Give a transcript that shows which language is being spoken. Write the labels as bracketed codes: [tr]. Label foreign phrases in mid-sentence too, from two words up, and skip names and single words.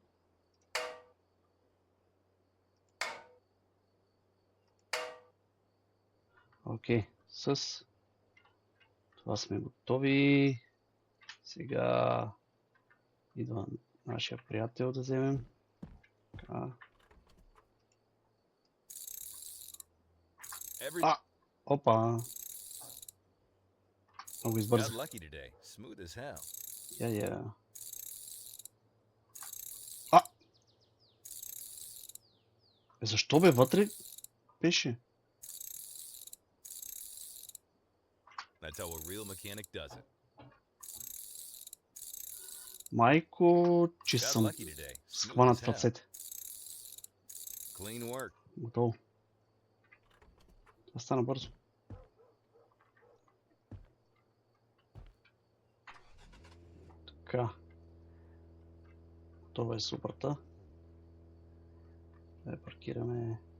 [bg] Окей, с това сме готови. Сега идва нашия приятел да вземем. Така. А! Опа! Много [en] Got [bg] избързах. [en] lucky today. Smooth as hell. [bg] Я. А! Защо бе? Вътре беше. [en] That's how a real mechanic does it. [bg] Майко, че [en] Got [bg] съм [en] lucky today. Smooth [bg] схванат [en] as [bg] в [en] hell. [bg] ръцете. [en] Clean work. [bg] Готово. Това стана бързо. Така. Това е суперта. Да я паркираме.